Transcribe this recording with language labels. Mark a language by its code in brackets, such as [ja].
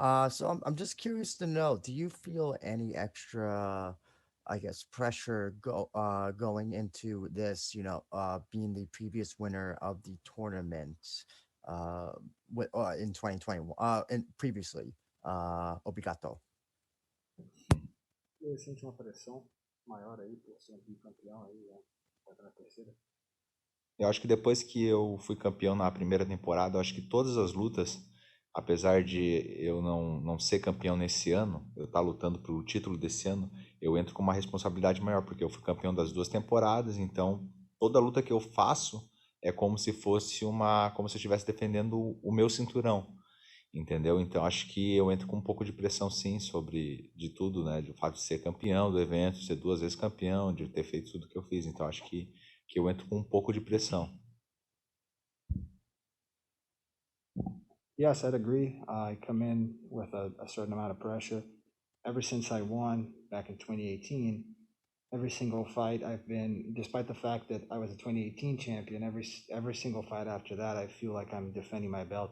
[en] So I'm just curious to know, do you feel any extra, I guess, pressure going into this, being the previous winner of the tournament in 2021, and previously, [pt] Obrigado. Você sente uma pressão maior aí por ser bicampeão aí, na terceira? Eu acho que depois que eu fui campeão na primeira temporada, eu acho que todas as lutas, apesar de eu não ser campeão nesse ano, eu estar lutando pelo título desse ano, eu entro com uma responsabilidade maior, porque eu fui campeão das 2 temporadas, então toda luta que eu faço é como se fosse como se eu estivesse defendendo o meu cinturão, entendeu? Então acho que eu entro com um pouco de pressão sim de tudo, né? Do fato de ser campeão do evento, ser 2 vezes campeão, de ter feito tudo que eu fiz, então acho que eu entro com um pouco de pressão. [en] Yes, I'd agree. I come in with a certain amount of pressure. Ever since I won back in 2018, every single fight I've been, despite the fact that I was a 2018 champion, every single fight after that, I feel like I'm defending my belt.